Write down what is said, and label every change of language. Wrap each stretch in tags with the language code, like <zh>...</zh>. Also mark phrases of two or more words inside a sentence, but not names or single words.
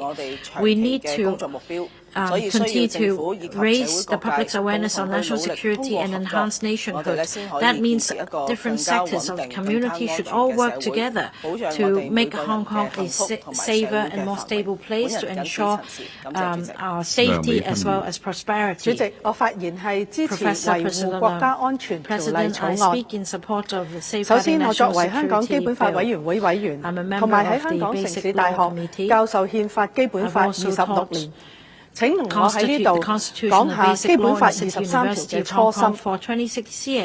<en>We need to continue to raise the public's awareness on national security and enhance nationhood. That means different sectors of the community should all work together to make Hong Kong a safer and more stable place to ensure our safety as well as prosperity.</en> <yue>主席，我發言係支持維護國家安全條例草案。首先，我作為香港基本法委員會委員，同埋喺香港城市大學教授憲法基本法26年。請容我喺呢度講下基本法23條嘅初心。</yue>